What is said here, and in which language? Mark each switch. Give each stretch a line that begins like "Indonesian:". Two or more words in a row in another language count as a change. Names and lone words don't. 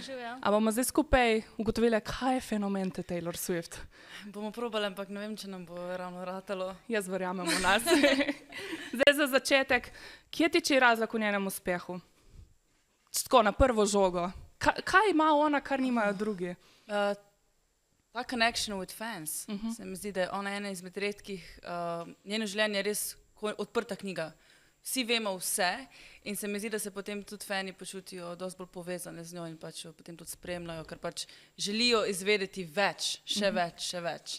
Slovenian: A bomo zdaj skupaj ugotovili, kaj je fenomen te Taylor Swift? Bomo probali, ampak ne vem, če nam bo ravno ratalo. Jaz verjamem v nas. Zdaj za začetek, kje tiči razlog v njenem uspehu? Tako na prvo žogo. Kaj ima ona, kar nimajo drugi?
English: Ta connection with fans.
Slovenian: Se mi zdi, da je ona ena izmed redkih, njeno življenje je res odprta knjiga. Vsi vemo vse in se mi zdi, da se potem tudi fani počutijo dosti bolj povezane z njo in pač jo potem tudi spremljajo, ker pač želijo izvedeti več, še več.